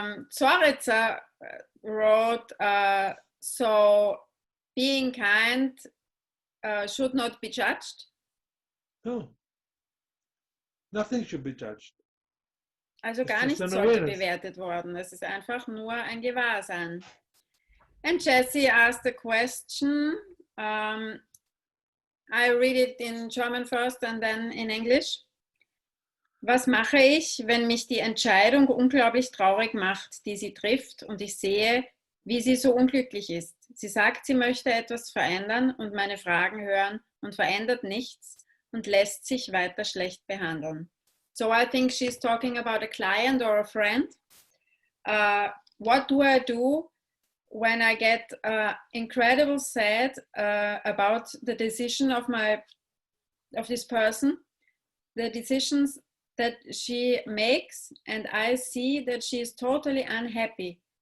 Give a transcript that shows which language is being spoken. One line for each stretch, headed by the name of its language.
English: Zorica wrote, so being kind should not be judged. No, nothing should be judged.
German: Also gar nichts sollte bewertet worden. Es ist einfach nur ein Gewahrsein.
English: And Jessie asked a question. I read it in German first and then in English.
German: Was mache ich, wenn mich die Entscheidung unglaublich traurig macht, die sie trifft, und ich sehe, wie sie so unglücklich ist? Sie sagt, sie möchte etwas verändern und meine Fragen hören und verändert nichts und lässt sich weiter schlecht behandeln.
English: So I think she's talking about a client or a friend. What do I do when I get incredible sad about the decision of this person, the decisions that she makes, and I see that she is totally unhappy.